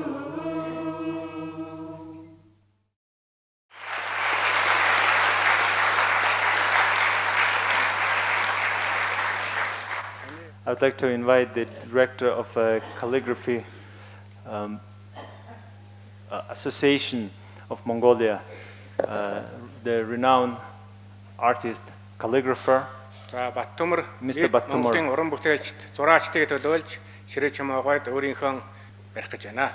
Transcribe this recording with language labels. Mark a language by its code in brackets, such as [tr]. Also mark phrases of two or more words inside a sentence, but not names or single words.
[en] I would like to invite the director of calligraphy association of Mongolia, the renowned artist, calligrapher, [mn] За Баттүмэр [en] Mr. Баттүмэр. [mn] Монголын уран бүтээлчд зураачдыг төлөөлж Шри Чимойгойд өөрийнхөө барих гэж байна.